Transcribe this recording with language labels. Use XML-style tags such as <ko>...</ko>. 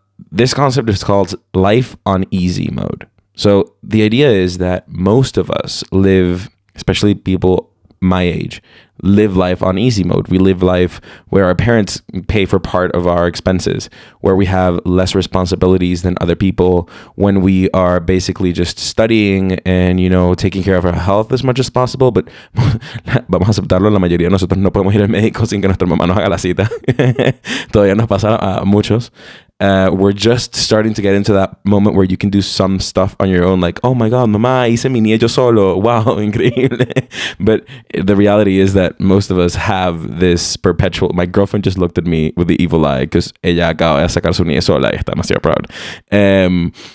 <en>This concept is called life on easy mode. So the idea is that most of us live, especially people my age, live life on easy mode. We live life where our parents pay for part of our expenses, where we have less responsibilities than other people, when we are basically just studying and, taking care of our health as much as possible.</en> <es>But vamos a aceptarlo, la mayoría de nosotros no podemos ir al médico sin que nuestra mamá nos haga la cita. Todavía nos pasa a muchos.</es> <en>We're just starting to get into that moment where you can do some stuff on your own, like, oh my God,</en> <es>mamá, hice mi niño yo solo.</es> <en>Wow, increíble. But the reality is that most of us have this perpetual... My girlfriend just looked at me with the evil eye because</en> <es>ella acaba de sacar su niña sola y está demasiado</es> <en>proud.</en>